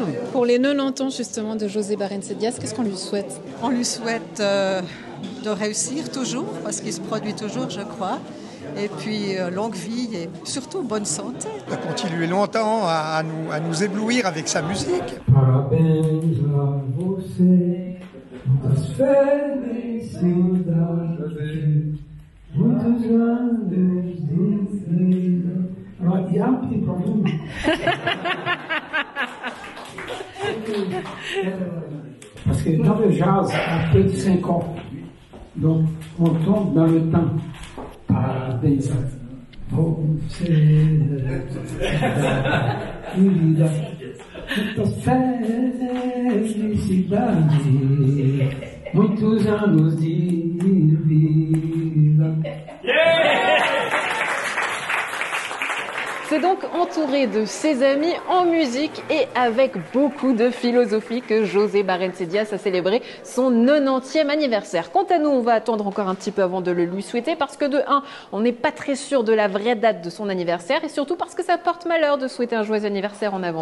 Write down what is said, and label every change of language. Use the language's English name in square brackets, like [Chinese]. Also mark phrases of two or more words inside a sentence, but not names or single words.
[French] Pour les 90 ans justement de José Barenzedias, qu'est-ce qu'on lui souhaite? On lui souhaite de réussir toujours, parce qu'il se produit toujours, je crois. Et puis longue vie et surtout bonne santé. De continuer longtemps à nous éblouir avec sa musique. [Portuguese] Parabéns a você, muitas felicidades, muitos anos de vida. [French] Alors, il y a un petit problème. Parce que dans le jazz, à peu de 5 ans, donc on tombe dans le temps. [Portuguese] Parabéns a você, querida, muitas felicidades, muitos anos de vida. [French] C'est donc entouré de ses amis en musique et avec beaucoup de philosophie que José Barenzedias a célébré son 90e anniversaire. Quant à nous, on va attendre encore un petit peu avant de le lui souhaiter parce que de 1, on n'est pas très sûr de la vraie date de son anniversaire et surtout parce que ça porte malheur de souhaiter un joyeux anniversaire en avance.